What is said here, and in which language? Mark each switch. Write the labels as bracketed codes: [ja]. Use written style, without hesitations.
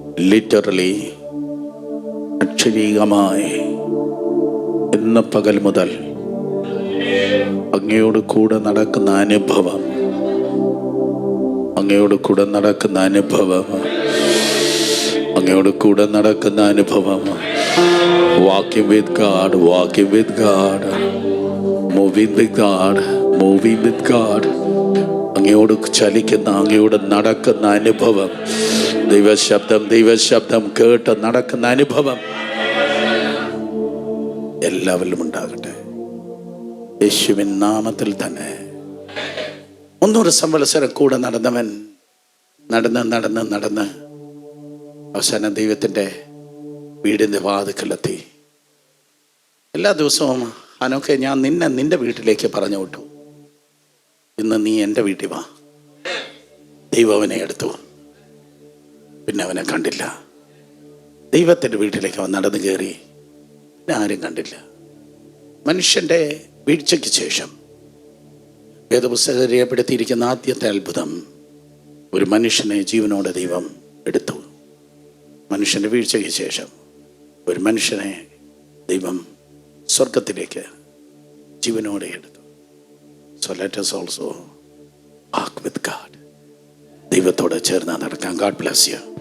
[ml] Literally, അക്ഷരീകമായി ഇന്ന് പകൽ മുതൽ അങ്ങയോട് കൂടെ നടക്കുന്ന അനുഭവം, അങ്ങയോട് കൂടെ നടക്കുന്ന അനുഭവം, അങ്ങയോട് കൂടെ നടക്കുന്ന അനുഭവം. [en] Walking with God, walking with God, moving with God, moving with God. [ml] അങ്ങയോട് ചലിക്കുന്ന, അങ്ങയോട് നടക്കുന്ന അനുഭവം, ദൈവശബ്ദം കേട്ട് നടക്കുന്ന അനുഭവം എല്ലാവരിലും ഉണ്ടാകട്ടെ, യേശുവിൻ നാമത്തിൽ തന്നെ. 300 സംവത്സരം കൂടെ നടന്നവൻ നടന്ന് അവസാനം ദൈവത്തിൻ്റെ വീടിൻ്റെ വാതിക്കലെത്തി. എല്ലാ ദിവസവും അനൊക്കെ ഞാൻ നിന്റെ വീട്ടിലേക്ക് പറഞ്ഞു വിട്ടു, ഇന്ന് നീ എൻ്റെ വീട്ടിൽ വാ. ദൈവം അവനെ എടുത്തു, പിന്നെ അവനെ കണ്ടില്ല. ദൈവത്തിൻ്റെ വീട്ടിലേക്ക് അവൻ നടന്നു കയറി, പിന്നെ ആരും കണ്ടില്ല. മനുഷ്യൻ്റെ വീഴ്ചയ്ക്ക് ശേഷം വേദപുസ്തകം രേഖപ്പെടുത്തിയിരിക്കുന്ന ആദ്യത്തെ അത്ഭുതം, ഒരു മനുഷ്യനെ ജീവനോടെ ദൈവം എടുത്തു. മനുഷ്യൻ്റെ വീഴ്ചയ്ക്ക് ശേഷം ഒരു മനുഷ്യനെ ദൈവം സ്വർഗത്തിലേക്ക് ജീവനോടെ എടുത്തു. [en] So let us also walk with God. [ml] ദൈവത്തോട് ചേർന്ന് നടക്കാം. [en] God bless you.